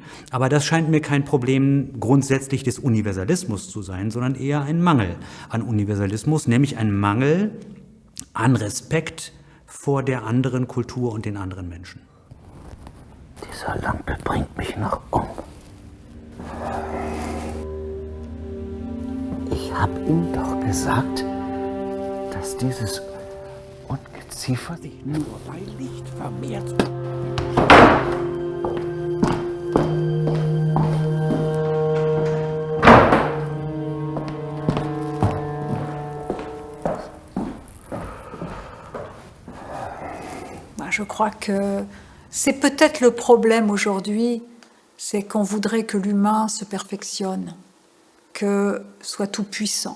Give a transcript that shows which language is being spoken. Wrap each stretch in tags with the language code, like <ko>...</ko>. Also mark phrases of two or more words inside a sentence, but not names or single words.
<de>Aber das scheint mir kein Problem grundsätzlich des Universalismus zu sein, sondern eher ein Mangel an Universalismus, nämlich ein Mangel an Respekt vor der anderen Kultur und den anderen Menschen. Dieser Lampe bringt mich noch um. Ich hab ihm doch gesagt, dass dieses Ungeziefer sich nur bei Licht vermehrt.</de> <fr>Je crois que c'est peut-être le problème aujourd'hui, c'est qu'on voudrait que l'humain se perfectionne, que soit tout puissant.</fr>